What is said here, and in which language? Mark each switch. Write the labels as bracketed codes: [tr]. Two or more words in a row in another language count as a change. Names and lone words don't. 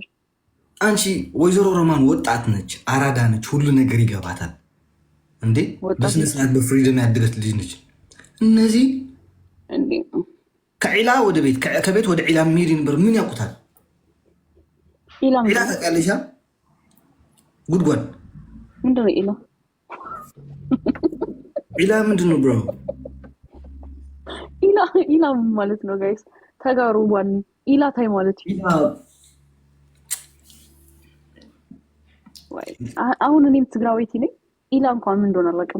[am] አንቺ ወይዘሮ ሮማን ወጣት ነች፣ አራዳ ነች፣ ሁሉ ነገር ይገባታል። እንዴ በስነ ስርዓት በፍሪደም ያደገች ልጅ ነች። እነዚህ ከዒላ ወደ ቤት ከቤት ወደ ዒላ የሚሄድ ነበር። ምን ያውቁታል? ዒላ ታውቂያለሽ? ጉድጓድ ምንድን ነው ዒላ? ዒላ ምንድን ነው ብሮ? ዒላ ማለት ነው ጋይስ ተጋሩ ዋን ዒላ ታይ ማለት አሁን እኔም ትግራዊቲ ነኝ። ኢላ እንኳን ምን እንደሆነ አላውቅም።